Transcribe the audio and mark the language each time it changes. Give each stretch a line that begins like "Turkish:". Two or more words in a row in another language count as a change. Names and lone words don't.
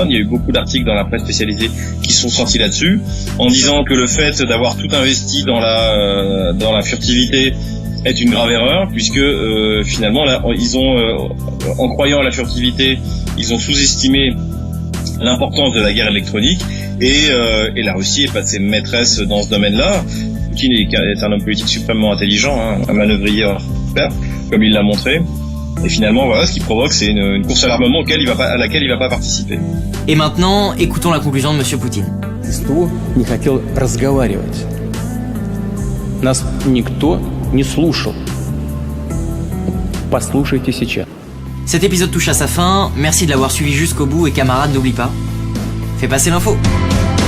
French: Il y a eu beaucoup d'articles dans la presse spécialisée qui sont sortis là-dessus, en disant que le fait d'avoir tout investi dans la furtivité est une grave erreur, puisque finalement, là, en croyant à la furtivité, ils ont sous-estimé l'importance de la guerre électronique, et la Russie est passée maîtresse dans ce domaine-là. Poutine est un homme politique suprêmement intelligent, un manœuvrier hors pair, comme il l'a montré. Et finalement, voilà, ce qui provoque, c'est une course à l'armement à laquelle il va pas participer. Et maintenant, écoutons la conclusion de M. Poutine.
Russian: СТО не хотел разговаривать. Нас никто не слушал. Послушайте сейчас.
French: Cet épisode touche à sa fin, merci de l'avoir suivi jusqu'au bout et camarades, n'oublie pas, fais passer l'info.